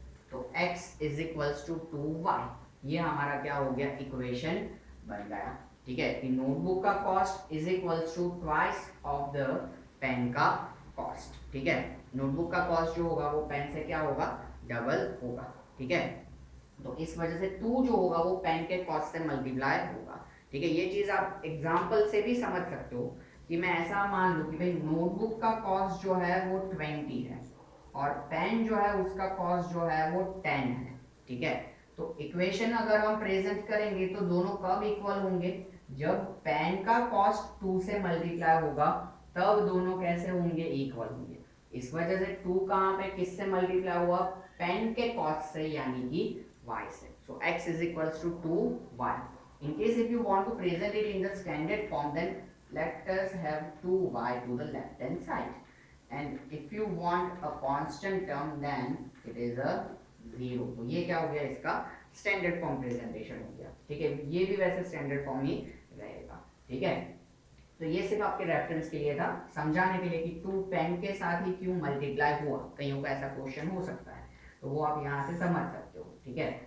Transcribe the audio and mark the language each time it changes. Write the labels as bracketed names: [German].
[English] तो x is equals to 2y. [Hindi] ये हमारा क्या हो गया, इक्वेशन बन गया, ठीक है. कि नोटबुक का cost is equals to twice of the pen का कॉस्ट, ठीक है. नोटबुक का कॉस्ट जो होगा वो पेन से क्या होगा, डबल होगा, ठीक है. तो इस वजह से 2 जो होगा वो पेन के कॉस्ट से मल्टीप्लाई होगा, ठीक है. ये चीज आप एग्जांपल से भी समझ सकते हो कि मैं ऐसा मान लूं कि भाई नोटबुक का कॉस्ट जो है वो 20 है और पेन जो है उसका कॉस्ट जो है वो 10 है, ठीक है. तो इक्वेशन अगर हम प्रेजेंट करेंगे तो दोनों कब इक्वल होंगे, जब पेन का कॉस्ट 2 से मल्टीप्लाई होगा तब दोनों कैसे होंगे, इक्वल होंगे. इस वजह से 2 कहाँ पे किससे मल्टीप्लाई हुआ, पेन के कॉस्ट से यानी कि y से. [English] सो x is equals to 2y. In case if you want to present it in the standard form, then let us have 2y to the left hand side. And if you want a constant term, then it is a 0. [Hindi] तो ये क्या हो गया, इसका standard form presentation हो गया, ठीक है. ये भी वैसे स्टैंडर्ड फॉर्म ही रहेगा, ठीक है. तो ये सिर्फ आपके रेफरेंस के लिए था, समझाने के लिए कि 2 पेन के साथ ही क्यों मल्टीप्लाई हुआ. कईयों का ऐसा क्वेश्चन हो सकता है, तो वो आप यहाँ से समझ सकते हो, ठीक है.